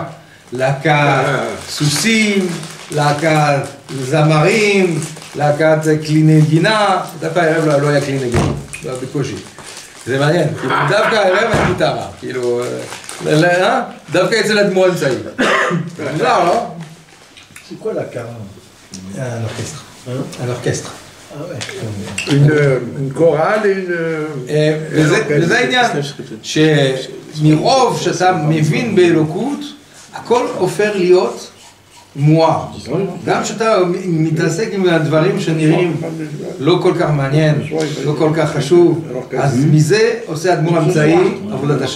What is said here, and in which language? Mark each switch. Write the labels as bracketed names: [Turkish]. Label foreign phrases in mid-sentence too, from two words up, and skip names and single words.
[Hebrew] להקת סוסים, להקת זמרים, להקת כלי נגינה. דווקא הערב לא היה כלי נגינה, בקושי. זה מעניין, דווקא הערב היה גיטרה, כאילו, דווקא אצל האדמו"ר האמצעי. לא? [French] C'est quoi la carre? Un orchestre. Un orchestre. Une chorale, [Hebrew] וזה העניין, שמרוב שאתה מבין באלוקות, הכל הופך להיות מואר. גם שאתה מתעסק עם הדברים שנראים לא כל כך מעניין, לא כל כך חשוב, אז מזה עושה האדמו"ר האמצעי עבודת השם.